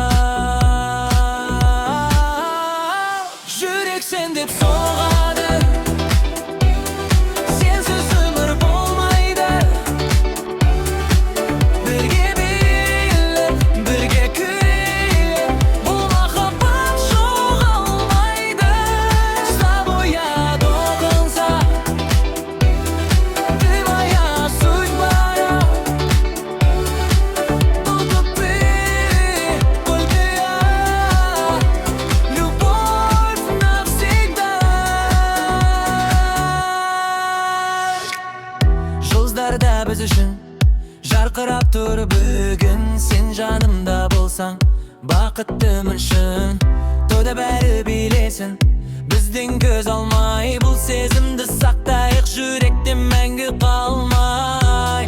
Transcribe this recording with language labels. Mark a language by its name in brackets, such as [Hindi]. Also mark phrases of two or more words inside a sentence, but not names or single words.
[Kazakh] Жүрек сен деп соғады, сенсіз өмір болмайды. Бірге билеп, бірге күліп, бұл махаббат жоғалмайды. [Russian] С тобой я до конца, ты моя судьба. Буду петь только я, любовь навсегда. [Kazakh] Жұлдыздарда біз үшін жарқырап тұр бүгін, сен жанымда болсаң, бақыттымын шын. Тойда бәрі билесін, бізден көз алмай, бұл сезімді сақтайық, жүректе мәңгі қалмай.